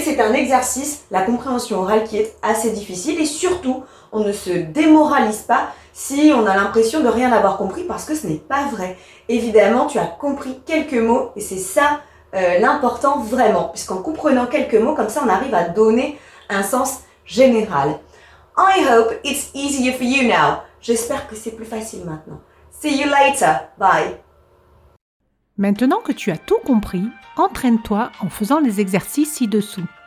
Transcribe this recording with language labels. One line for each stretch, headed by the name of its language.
French: C'est un exercice, la compréhension orale qui est assez difficile et surtout, on ne se démoralise pas si on a l'impression de rien avoir compris parce que ce n'est pas vrai. Évidemment, tu as compris quelques mots et c'est ça l'important vraiment, puisqu'en comprenant quelques mots, comme ça, on arrive à donner un sens général.
English: I hope it's easier for you now.
French: J'espère que c'est plus facile maintenant.
English: See you later. Bye.
French: Maintenant que tu as tout compris, entraîne-toi en faisant les exercices ci-dessous.